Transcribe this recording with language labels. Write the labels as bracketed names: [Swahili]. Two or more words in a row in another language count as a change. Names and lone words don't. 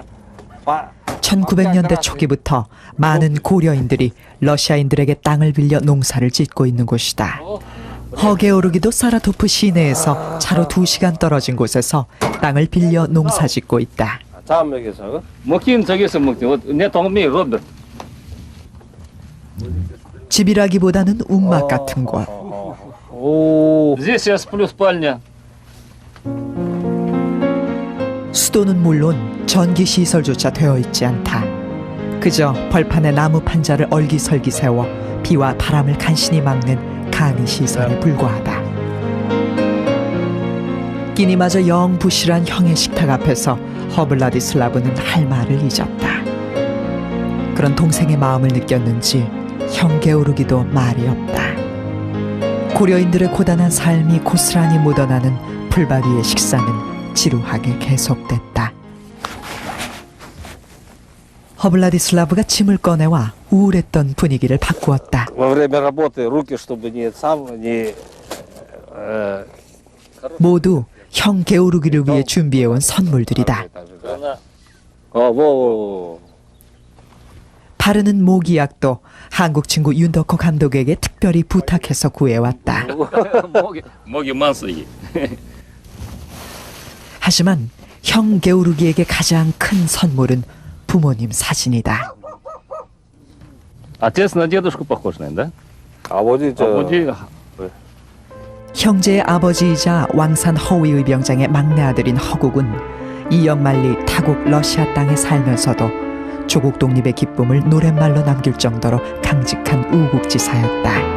[Korean] 1900년대 초기부터 많은 고려인들이 러시아인들에게 땅을 빌려 농사를 짓고 있는 곳이다. 허게오르기도 사라토프 시내에서 차로 2시간 떨어진 곳에서 땅을 빌려 농사 짓고 있다. 먹긴 저기서 먹지. 내 동네 로드. 집이라기보다는 움막 같은 곳. [Russian] Здесь я сплю спальня. [Korean] 수도는 물론 전기 시설조차 되어 있지 않다. 그저 벌판에 나무 판자를 얼기설기 세워 비와 바람을 간신히 막는 간이 시설에 불과하다. 끼니마저 영 부실한 형의 식탁 앞에서 허블라디슬라브는 할 말을 잊었다. 그런 동생의 마음을 느꼈는지 형 게오르기도 말이 없다. 고려인들의 고단한 삶이 고스란히 묻어나는 풀밭 위의 식사는 지루하게 계속됐다. 허블라디슬라브가 짐을 꺼내와 우울했던 분위기를 바꾸었다. [Russian] Во время работы руки, чтобы не [Korean] 모두 형 게오르기를 위해 준비해온 선물들이다. 바르는 모기약도 한국 친구 윤덕호 감독에게 특별히 부탁해서 구해왔다. 목이 많소이. 하지만 형 게오르기에게 가장 큰 선물은 부모님 사진이다. [Russian] Отец на дедушку похож, да? [Korean] 아버지 형제의 아버지이자 왕산 허위의병장의 막내 아들인 허국은 2년 만리 타국 러시아 땅에 살면서도 조국 독립의 기쁨을 노랫말로 남길 정도로 강직한 우국지사였다.